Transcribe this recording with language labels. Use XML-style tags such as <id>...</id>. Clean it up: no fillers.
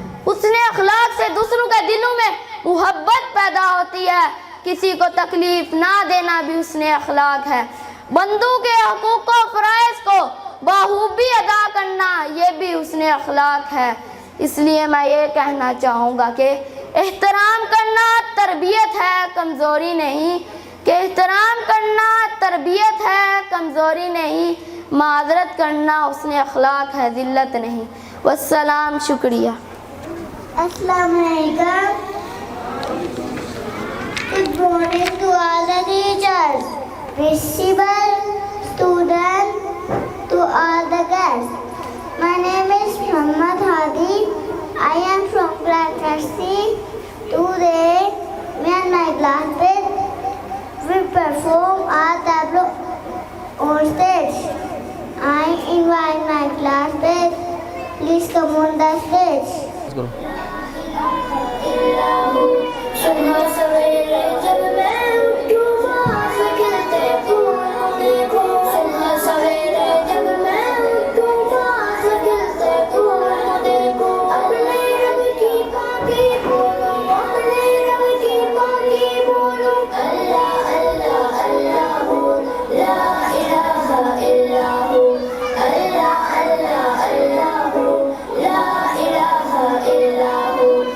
<ur>حسن اخلاق سے دوسروں کے دلوں میں محبت پیدا ہوتی ہے۔ کسی کو تکلیف نہ دینا بھی حسن اخلاق ہے۔ بندوں کے حقوق و فرائض کو بخوبی ادا کرنا، یہ بھی حسن اخلاق ہے۔ اس لیے میں یہ کہنا چاہوں گا کہ احترام کرنا تربیت ہے، کمزوری نہیں۔ کہ احترام کرنا تربیت ہے، کمزوری نہیں۔ معذرت کرنا حسن اخلاق ہے، ذلت نہیں۔ والسلام، شکریہ۔</ur> <en>السلام علیکم۔ Good morning to all the teachers, principal, students, to all the guests. My name is Muhammad Hadi. I am from class 3C. Today, me and my classmates will perform a tableau on stage. I invite my classmates. Please come on the stage.</en> <ur>صبح سویرے جب میں اٹھوں باہر کھلتے پھولوں دیکھو، صبح سویرے جب میں اٹھوں باہر کھلتے پھولوں دیکھو، اپنے رب کی پاکی بولو، اپنے رب کی پاکی بولو، اللہ اللہ اللہ ہو، لا الہ الا ہو، اللہ اللہ اللہ ہو، لا الہ الا ہو۔</ur>